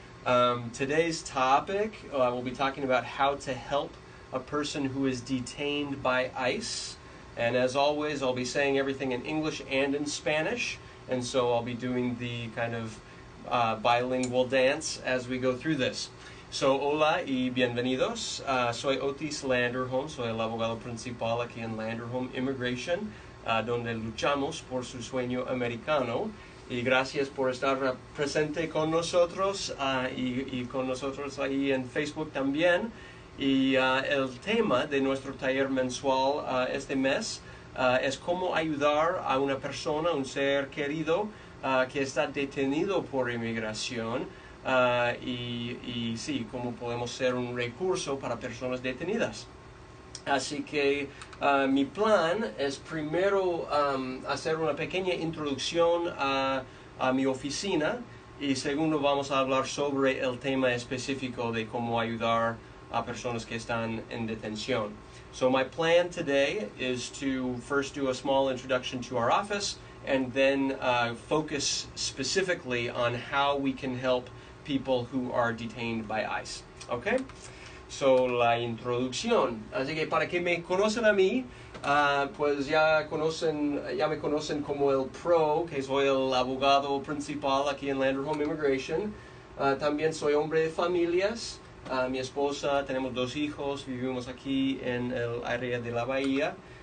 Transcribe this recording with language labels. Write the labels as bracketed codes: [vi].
[en] Today's topic, we'll be talking about how to help a person who is detained by ICE. And as always, I'll be saying everything in English and in Spanish. And so I'll be doing the kind of bilingual dance as we go through this. [es] So, hola y bienvenidos. Soy Otis Landerholm, soy el abogado principal aquí en Landerholm Immigration, donde luchamos por su sueño americano. Y gracias por estar presente con nosotros y con nosotros ahí en Facebook también. Y el tema de nuestro taller mensual este mes es cómo ayudar a una persona, un ser querido, que está detenido por inmigración y sí, cómo podemos ser un recurso para personas detenidas. Así que mi plan es primero hacer una pequeña introducción a mi oficina y segundo vamos a hablar sobre el tema específico de cómo ayudar a personas que están en detención. [en] So my plan today is to first do a small introduction to our office and then focus specifically on how we can help people who are detained by ICE. Okay? So, [es] la introducción. Así que para que me conocen a mí, pues ya me conocen como el pro, que soy el abogado principal aquí en Landerholm Immigration. También soy hombre de familias. Mi esposa, tenemos 2 hijos, vivimos aquí en el área de la Bahía.